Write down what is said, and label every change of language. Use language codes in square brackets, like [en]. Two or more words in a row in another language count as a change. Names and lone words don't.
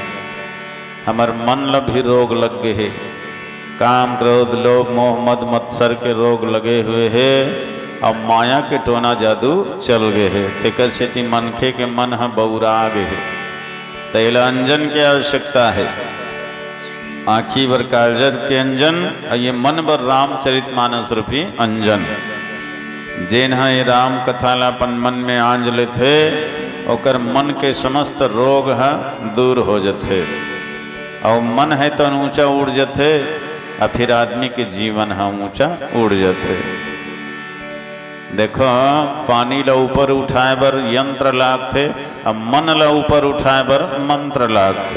[hne] हमार मन ला भी रोग लग गए है, काम क्रोध लोभ मोह मद मत्सर के रोग लगे हुए है और माया के टोना जादू चल गए है। तेकर से मनखे के मन है बौरा गए है। तैला अंजन की आवश्यकता है। आँखी बर काजर के अंजन और ये मन बर रामचरित मानस रूपी अंजन। जेन ये राम कथा ला अपन मन में आंज लेते ओकर मन के समस्त रोग है दूर हो जाते। और मन है तो ऊंचा उड़ जाते और फिर आदमी के जीवन है ऊंचा उड़ जाते। देखो पानी ला ऊपर उठाए बर यंत्र लागते और मन ला ऊपर उठाए बर मंत्र लागते।